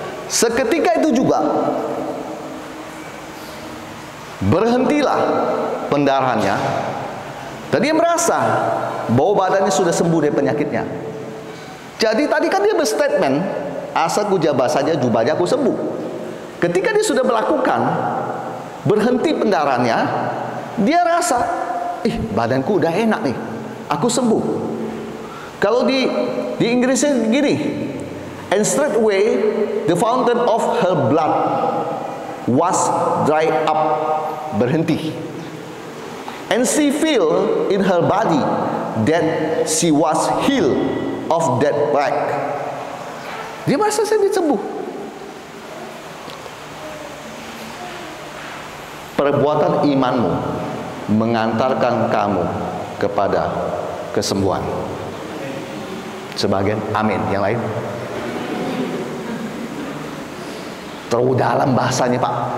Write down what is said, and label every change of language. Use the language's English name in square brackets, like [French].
[Indonesian] Seketika itu juga berhentilah pendarahannya, dan dia merasa bahwa badannya sudah sembuh dari penyakitnya. Jadi tadi kan dia berstatement, asal ku jamah saja jubahnya, aku sembuh. Ketika dia sudah melakukan, berhenti pendarahannya, dia rasa, badanku udah enak nih, aku sembuh. Kalau di Inggrisnya gini, [English] and straightway the fountain of her blood was dried up, [Indonesian] berhenti. [English] And she feel in her body that she was healed of that plague. [Indonesian] Dia merasa saya disembuh. Perbuatan imanmu mengantarkan kamu kepada kesembuhan. Sebagian amin, yang lain terlalu dalam bahasanya Pak.